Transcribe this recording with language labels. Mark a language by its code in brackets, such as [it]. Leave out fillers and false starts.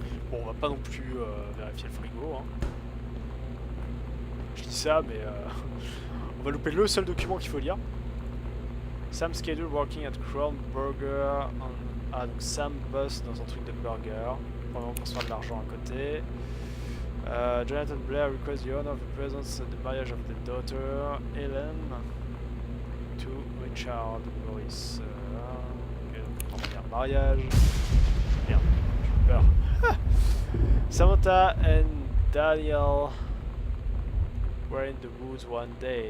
[fr] Bon, on va pas non plus vérifier le frigo, hein. Je dis ça, mais on va louper le seul document qu'il faut lire. [en] Sam schedule working at Crown Burger on... [fr] Ah, donc Sam bosse dans un truc de burger, probablement pour se faire de l'argent à côté. [en] Jonathan Blair requests the honor of the presence at the marriage of the daughter, Helen, to Richard Morris. [fr] Ok, donc on va dire mariage. Merde, j'ai peur. [en] Samantha and Daniel were in the woods one day.